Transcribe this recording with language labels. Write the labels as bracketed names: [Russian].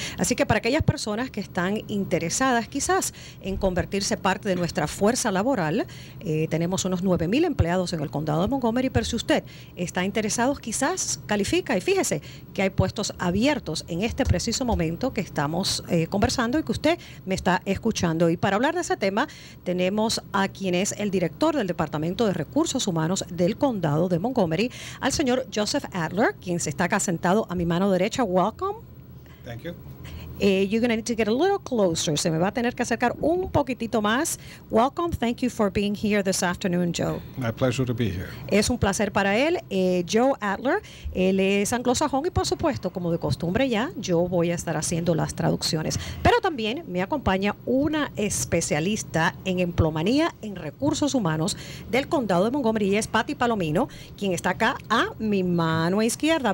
[Spanish] Así que para aquellas personas que están interesadas quizás en convertirse parte de nuestra fuerza laboral, tenemos unos 9,000 empleados en el condado de Montgomery, pero si usted está interesado quizás califica y fíjese que hay puestos abiertos en este preciso momento que estamos conversando y que usted me está escuchando. Y para hablar de ese tema tenemos a quien es el director del Departamento de Recursos Humanos del condado de Montgomery, al señor Joseph Adler, quien se está acá sentado a mi mano derecha. [English] Welcome. Thank you. You're going to need to get a little closer. [Spanish] Se me va a tener que acercar un poquitito más. [English] Welcome. Thank you for being here this afternoon, Joe. My pleasure to be here. [Spanish] Es un placer para él. Joe Adler, él es anglosajón y por supuesto, como de costumbre ya, yo voy a estar haciendo las traducciones. Pero también me acompaña una especialista en empleomanía en recursos humanos del condado de Montgomery y es Patty Palomino, quien está acá a mi mano izquierda.